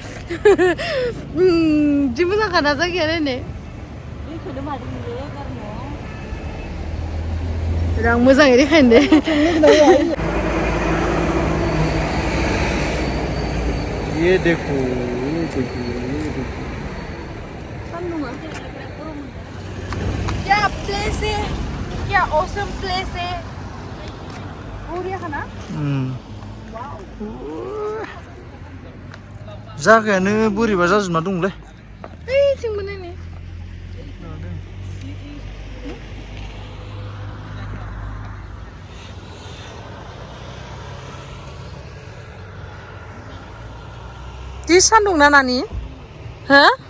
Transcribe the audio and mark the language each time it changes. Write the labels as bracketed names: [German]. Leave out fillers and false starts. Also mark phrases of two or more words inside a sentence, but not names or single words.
[Bodo] जि मोजांखाना जायगाया नायनो आं मोजाङै देखायनो दे [Hindi] ये देखो क्या प्लेस है क्या [English] awesome place [Hindi] है बढ़िया खाना [Bodo] जागायानो बोरैबा जाजोबना दंलै ओइथिंबो नायनो जि सान्दुं ना नानि हो